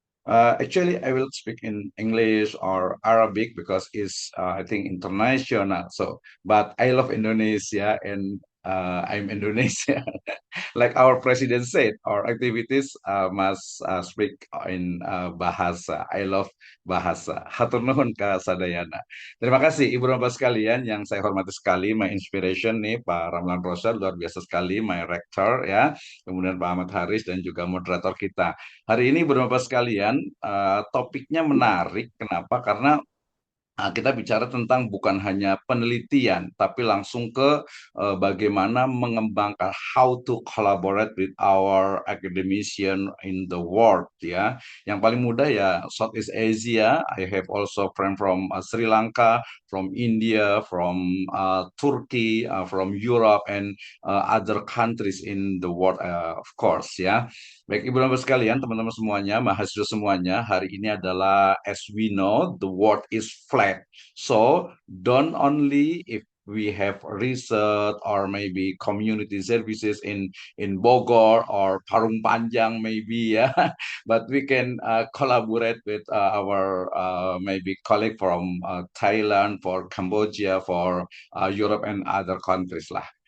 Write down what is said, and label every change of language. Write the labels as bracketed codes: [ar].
[en] Actually, I will speak in English or Arabic because it's, I think, international. So, but I love Indonesia and I'm Indonesia. Like our president said, our activities must speak in bahasa. I love bahasa. [su] Hatur nuhun ka sadayana. [id] Terima kasih Ibu Bapak sekalian yang saya hormati sekali. [en] My inspiration [id] nih Pak Ramlan Rosyad luar biasa sekali, [en] my rector [id] ya. Kemudian Pak Ahmad Haris dan juga moderator kita. Hari ini Ibu Bapak sekalian topiknya menarik. Kenapa? Karena kita bicara tentang bukan hanya penelitian, tapi langsung ke bagaimana mengembangkan [en] how to collaborate with our academician in the world [id] ya. Yang paling mudah ya Southeast Asia. [en] I have also friend from Sri Lanka, from India, from Turkey, from Europe and other countries in the world of course ya. [id] Baik Ibu Bapak sekalian, teman-teman semuanya, mahasiswa semuanya, hari ini adalah [en] as we know the world is flat. So don't only if we have research or maybe community services in Bogor or Parung Panjang maybe ya, but we can collaborate with our maybe colleague from Thailand, for Cambodia, for Europe and other countries lah.